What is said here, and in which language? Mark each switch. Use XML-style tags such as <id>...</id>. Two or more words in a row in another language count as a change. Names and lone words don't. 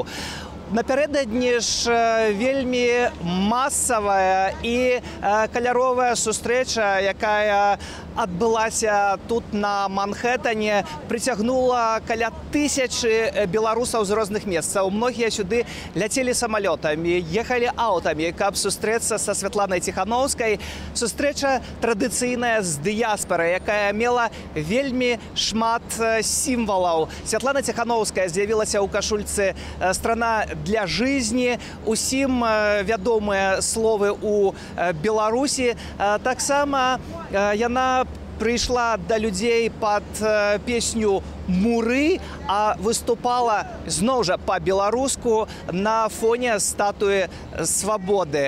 <be>Напярэдадні ж вельмі масавая і каляровая сустрэча, якая адбылася тут на Манхэттане, прыцягнула каля 1000 беларусаў з розных месцаў. Многія сюды ляцелі самалётамі, ехалі аўтамі, каб сустрэцца са Святланай Ціхановскай. Сустрэча традыцыйная з дыяспарай, якая мела вельмі шмат сімвалаў. Святлана Ціхановская з'явілася ў кашульцы</be> <ru>«Страна для жизни».</ru> <be>Усім вядомыя словы ў Беларусі. Таксама яна прыйшла да людзей пад песню «Муры», а выступала зноў жа па-беларуску на фоне статуі свабоды.</be>